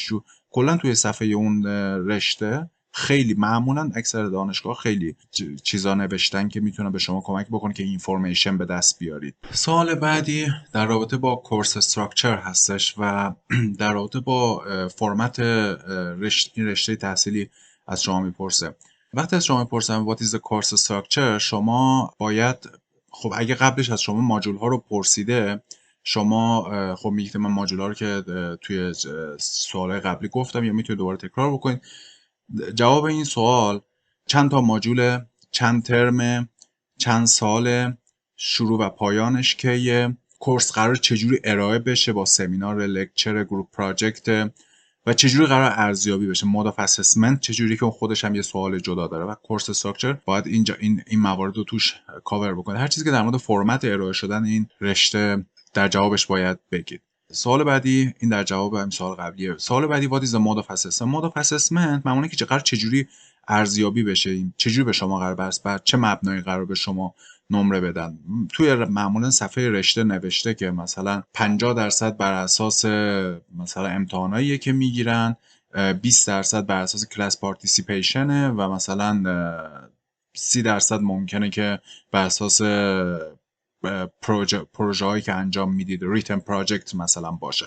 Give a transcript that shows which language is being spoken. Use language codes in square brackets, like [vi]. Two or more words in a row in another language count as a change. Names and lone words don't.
[fa] کلا توی صفحه اون رشته خیلی معمولا اکثر دانشگاه خیلی چیزا نوشتن که میتونه به شما کمک بکنه که اینفورمیشن به دست بیارید. سوال بعدی در رابطه با [en] course structure [fa] هستش و در رابطه با فرمت این رشته تحصیلی از شما میپرسه. وقتی از شما میپرسن [en] what is the course structure، [fa] شما باید خب اگه قبلش از شما ماژول ها رو پرسیده، شما خب میگید من ماژول ها رو که توی سوال قبلی گفتم یا میتونید دوباره تکرار بکنید. جواب این سوال چند تا ماژول، چند ترم، چند سال، شروع و پایانش کیه، کورس قرار چجوری ارائه بشه با سمینار، لکچر، [en] group project [fa] و چجوری قرار ارزیابی بشه، [en] mode of assessment [fa] چجوری که خودش هم یه سوال جدا داره و [en] course structure [fa] باید اینجا این موارد رو توش کاور بکنه. هر چیزی که در مورد فرمت ارائه شدن این رشته در جوابش باید بگید. سوال بعدی این در جواب همین سوال قبلیه. سوال بعدی [en] what is the mode of assessment؟ mode of assessment [fa] معمولا که قرار چجوری ارزیابی بشه، چجوری به شما قرار بر چه مبنایی قرار به شما نمره بدن. توی معمولا صفحه رشته نوشته که مثلا 50% بر اساس مثلا امتحانایی که میگیرن، 20% بر اساس کلاس پارتیسیپیشنه و مثلا 30% ممکنه که بر اساس پروژه هایی که انجام میدید [en] written project [fa] مثلا باشه.